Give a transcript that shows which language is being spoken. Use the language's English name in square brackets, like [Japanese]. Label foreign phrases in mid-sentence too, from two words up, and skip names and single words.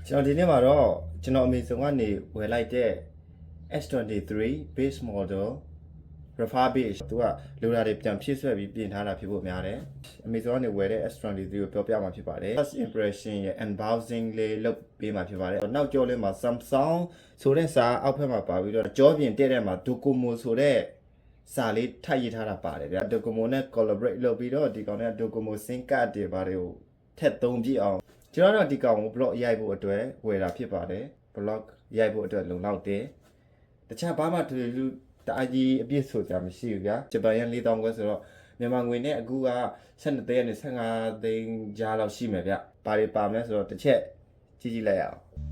[Burmese] ကျွန်တော်ဒီနေ့မှာတော့ကျွန်တော်အမေဆုံးကနေဝယ်လိုက်တဲ့ S23 [English] base model Rafa base [Burmese] သူကလိုတာတွေပြန်ဖြည့်ဆွဲပြီးပြင်ထားတာဖြစ်ဖို့များတယ်အမေဆုံးကနေဝယ်တဲ့ S23 ကိုပြောပြမှာဖြစ်ပါတယ် [English] first impression [Burmese] ရဲ့ unboxing လေးလုပ်ပေးမှာဖြစ်ပါတယ် နောက်ကျောလေးမှာ Samsung ဆိုတဲ့စာအောက်ဘက်မှာပါပြီးတော့ကြောပြင်တဲ့တဲ့မှာ Docomo ဆိုတဲ့စာလေးထပ်ရေးထားတာပါတယ်ဗျာ Docomo နဲ့ collaborate လုပ်ပြီးတော့ဒီကောင်နဲ့ Docomo [English] SIM card [Burmese] တွေပါတယ်ကိုထက်သုံးပြအောင်ကျွန်တော်တို့ဒီကောင်ကို blog ရိုက်ဖို့အတွက်ဝယ်တာဖြစ်ပါတယ် blog ရိုက်ဖို့အတွက်လုံလောက်တယ်တခြားဘာမှတူတူတအားကြီးအပြည့်ဆိုကြမရှိဘူးဗျာဂျပန်ရန်4000ခွဲဆိုတော့မြန်မာငွေနဲ့အခုက12သိန်းနဲ့15သိန်းကြားလောက်ရှိမယ်ဗျဘာတွေပါမလဲဆိုတော့တစ်ချက်ကြည့်ကြည့်လိုက်အောင်